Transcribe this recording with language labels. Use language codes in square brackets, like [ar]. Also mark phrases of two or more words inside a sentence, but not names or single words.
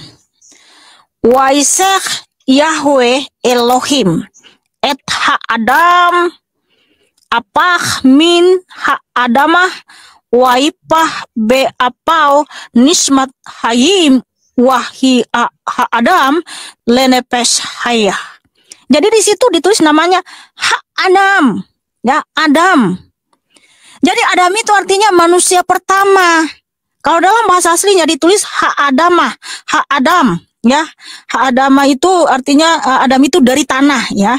[he] ויצר יהוה אלהים את האדם עפר מן האדמה ויפח ב אפיו נשמת חיים ויהי האדם לנפש חיה. [id] Jadi di situ ditulis namanya ha-adam, ya, Adam. Jadi Adam itu artinya manusia pertama. Kalau dalam bahasa aslinya ditulis [he] האדמה, האדם, [id] ya. Ha-adamah itu artinya Adam itu dari tanah, ya.